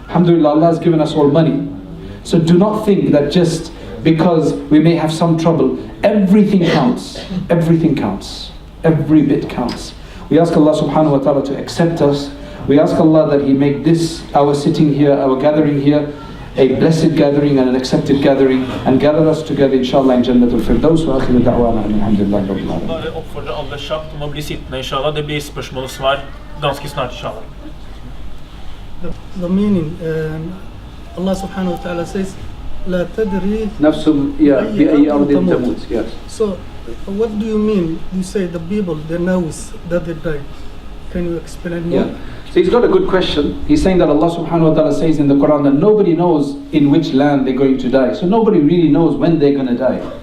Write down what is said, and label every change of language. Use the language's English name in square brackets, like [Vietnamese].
[English] Alhamdulillah, Allah has given us all money. So do not think that just because we may have some trouble, everything counts. Everything counts. Every bit counts. We ask Allah subhanahu wa ta'ala to accept us. We ask Allah that He make this, our sitting here, our gathering here, a blessed gathering and an accepted gathering, and gather us together inshallah in Jannatul Firdaus. [Arabic] Wa akhiru da'wana alhamdulillahi rabbil alamin. [Norwegian] Bare oppfordre alle kjapt om å bli sittende inshallah. Det blir spørsmål og svar ganske snart inshallah. [English] The meaning, Allah subhanahu wa ta'ala says, [Arabic] لا تدري بأي أرض تموت. [English] Yes. So, what do you mean? You say the people, they know that they died. Can you explain more? Yeah. So he's got a good question. He's saying that Allah subhanahu wa ta'ala says in the Quran that nobody knows in which land they're going to die. So nobody really knows when they're going to die.